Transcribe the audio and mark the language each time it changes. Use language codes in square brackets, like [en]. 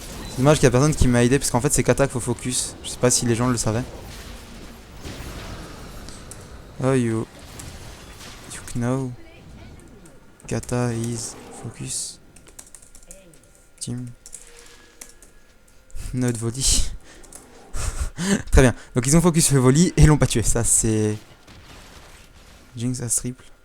[fr] C'est dommage qu'il y a personne qui m'a aidé parce qu'en fait c'est Kata qu'il faut focus. Je sais pas si les gens le savaient. [en] Oh you know Kata is focus team not volley. [fr] Très bien. Donc ils ont focus le volley et l'ont pas tué. Ça c'est Jinx as triple.